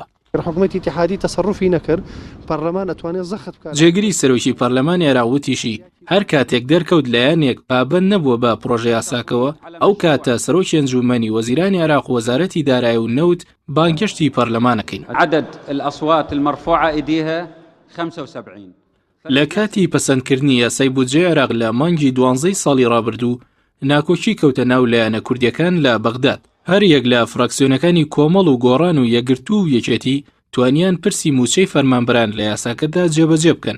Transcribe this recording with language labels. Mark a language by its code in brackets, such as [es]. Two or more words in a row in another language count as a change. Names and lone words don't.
[ckb] حکوومەتی ئیتیحادی تەسەڕوفی نەکرد، پەرلەمان ئەتوانێت زەخت بکات. جێگری سەرۆکی پەرلەمانی عێراق وتیشی هەر کاتێک دەرکەوت لایەنێک پابەند نەبووە بە پرۆژە یاساکەوە، ئەو کاتە سەرۆکی ئەنجومەنی وەزیرانی عێراق و وەزارەتی دارایی و نەوت بانگشتی پەرلەمانەکەین. [ar] عدد الأصوات المرفوعة إيديها 75. [ckb] لە کاتی پەسەندکردنی یاسای بودجەی عێراق لە مانگی 12 ساڵی ڕابردوو ناکۆچی کەوتە ناو لایەنە کوردیەکان لە بەغداد. هەر یەک لە فراکسیۆنەکانی کۆمەڵ و گۆڕان و یەکگرتوو و یەکێتی توانیان پرسی موچەی فەرمانبەران لە یاساکەدا جێبەجێ بکەن.